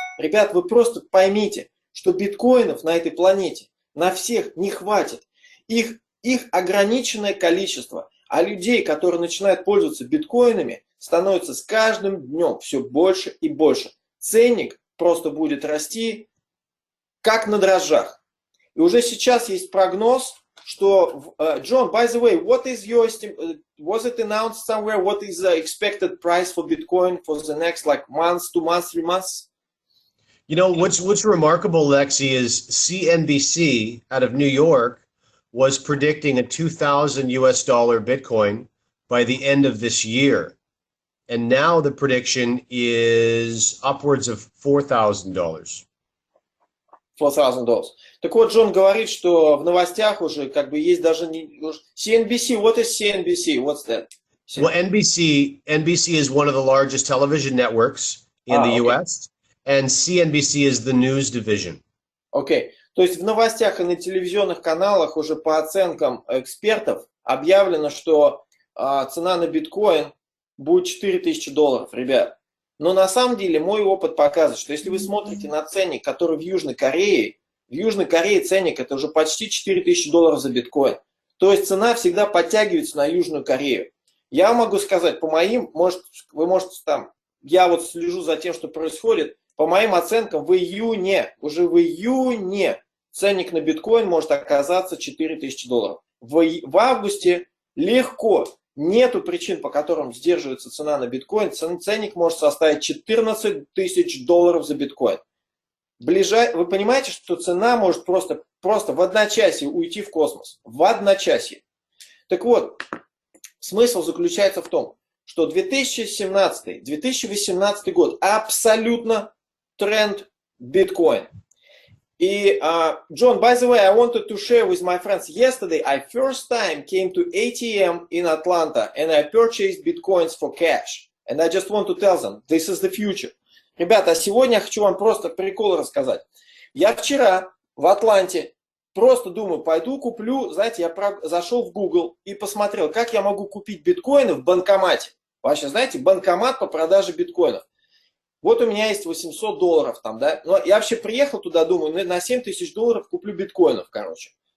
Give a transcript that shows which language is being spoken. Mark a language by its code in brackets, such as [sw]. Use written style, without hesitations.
[ru] Ребят, вы просто поймите, что биткоинов на этой планете на всех не хватит. Их ограниченное количество. А людей, которые начинают пользоваться биткоинами, становится с каждым днем все больше и больше. Ценник просто будет расти как на дрожжах. И уже сейчас есть прогноз, что, [en] John, by the way, what is your was it announced somewhere? What is the expected price for Bitcoin for the next months, 2 months, 3 months? You know, what's remarkable, Lexi, is CNBC out of New York was predicting a $2,000 Bitcoin by the end of this year. And now the prediction is upwards of $4,000. $4,000. [ru] Так вот, Джон говорит, что в новостях уже как бы есть даже CNBC. [en] What is CNBC? What's that? Well, NBC is one of the largest television networks in the US, and CNBC is the news division. [ru] Окей. То есть в новостях и на телевизионных каналах уже по оценкам экспертов объявлено, что цена на биткоин будет $4000, ребят. Но на самом деле мой опыт показывает, что если вы смотрите на ценник, который в Южной Корее ценник это уже почти $4000 за биткоин. То есть цена всегда подтягивается на Южную Корею. Я могу сказать, по моим, вы можете там, я вот слежу за тем, что происходит, по моим оценкам уже в июне ценник на биткоин может оказаться $4000. В августе легко. Нету причин, по которым сдерживается цена на биткоин. Ценник может составить $14 тысяч за биткоин. Вы понимаете, что цена может просто в одночасье уйти в космос. В одночасье. Так вот, смысл заключается в том, что 2017-2018 год абсолютно тренд биткоин. [en] И, John, by the way, I wanted to share with my friends. Yesterday, I first time came to ATM in Atlanta and I purchased bitcoins for cash. And I just want to tell them, this is the future. [ru] Ребята, сегодня я хочу вам просто прикол рассказать. Я вчера в Атланте просто думаю, пойду куплю, знаете, я зашел в Google и посмотрел, как я могу купить биткоины в банкомате. Вообще, знаете, банкомат по продаже биткоинов. Вот у меня есть $800 там, да. Но я вообще приехал туда, думаю, на $7000 куплю биткоинов, короче.